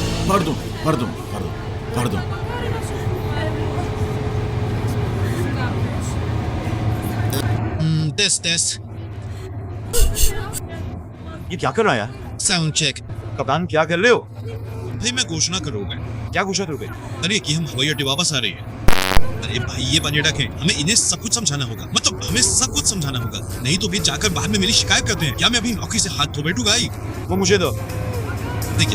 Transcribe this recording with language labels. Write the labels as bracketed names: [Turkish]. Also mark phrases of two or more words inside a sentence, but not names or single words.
[English] Pardon, pardon, pardon, pardon. Test. [Hindi] ये क्या कर रहा है यार? [English] Sound check. [Hindi] कप्तान क्या कर रहे हो? भाई मैं घोषणा करूंगा क्या घोषणा करोगे? अरे कि हम हवाई अड्डे वापस आ रहे हैं। अरे भाई ये पर्यटक है, हमें इन्हें सब कुछ समझाना होगा, मतलब हमें सब कुछ समझाना होगा, नहीं तो वे जाकर बाद में मेरी शिकायत करते हैं। क्या मैं अभी नौकरी से हाथ धो बैठूंगा? वो मुझे दो, देखिए